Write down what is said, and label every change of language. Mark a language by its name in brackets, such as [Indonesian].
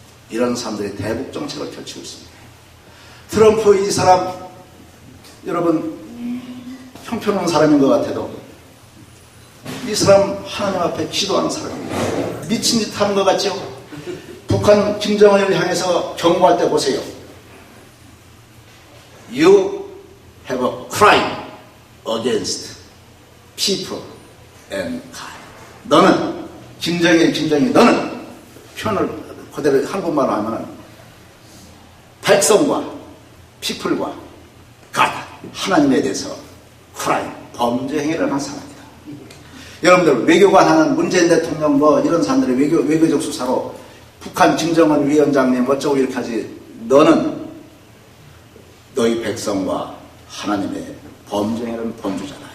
[Korean] 이런 사람들이 대북 정책을 펼치고 있습니다. 트럼프 이 사람, 여러분 형편없는 사람인 것 같아도 이 사람 하나님 앞에 기도하는 사람입니다. 미친 짓 하는 것 같죠? 북한 김정은을 향해서 경고할 때 보세요. [English] You have a crime against people and God. [Korean] 너는 김정일 너는 표현을 그대로 한국말로 하면 백성과 people과 God 하나님에 대해서 crime 범죄 행위를 한 사람이다. 여러분들 외교관 하는 문재인 대통령 뭐 이런 사람들이 외교적 수사로 북한 김정은 위원장님 어쩌고 이렇게 하지, 너는 너희 백성과 하나님의 범죄 행위는 범죄잖아.